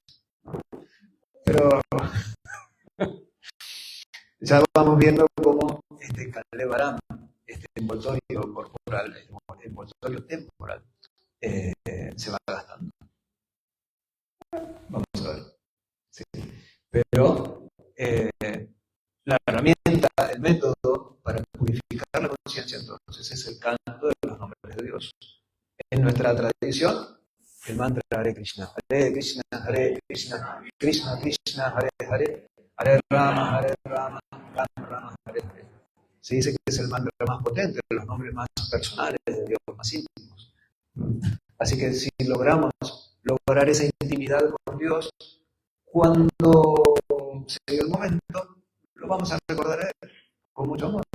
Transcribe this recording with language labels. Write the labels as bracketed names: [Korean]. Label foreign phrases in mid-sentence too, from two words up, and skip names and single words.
[Spanish] Pero ya vamos viendo cómo este Kalevaram, este envoltorio corporal, este envoltorio temporal, se va gastando. Vamos a ver. Sí. Pero la herramienta, el método para purificar la conciencia, entonces, es el canto de los nombres de Dios. En nuestra tradición, el mantra [Sanskrit] हरे कृष्ण कृष्ण कृष्ण कृष्ण हरे हरे हरे राम राम राम हरे हरे. [Spanish] Se dice que es el mantra más potente, los nombres más personales de Dios, más íntimos. Así que si logramos lograr esa intimidad con Dios, cuando se dio el momento, lo vamos a recordar a Él con mucho amor.